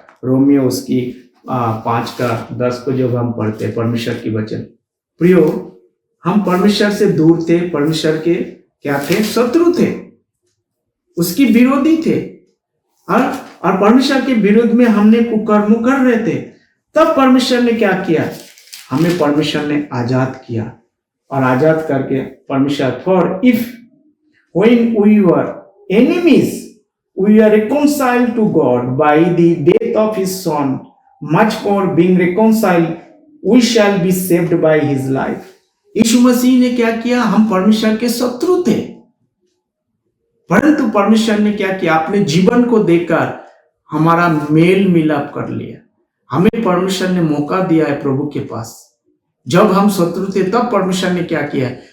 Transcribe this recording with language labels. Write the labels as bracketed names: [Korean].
[Hindi] Romeo उसकी 5 का 10 को जब हम पढ़ते हैं, परमेश्वर की वचन, प्रियो, हम परमेश्वर से दूर थे, परमेश्वर के क्या थे? शत्रु थे, उसकी विरोधी थे, और परमेश्वर के विरुद्ध में हमने कुकर्म कर रहे थे। तब परमेश्वर ने क्या किया? हमें परमेश्वर ने आजाद किया, और आजाद करके परमेश्वर, [English] For if When we were enemies, we are reconciled to God by the death of His Son. Much more being reconciled, we shall be saved by His life. [Hindi] यीशु मसीह ने क्या किया? हम परमेश्वर के शत्रु थे, परंतु परमेश्वर ने क्या किया? अपने जीवन को देकर हमारा मेल मिलाप कर लिया। हमें परमेश्वर ने मौका दिया है प्रभु के पास। जब हम शत्रु थे तब परमेश्वर ने क्या किया?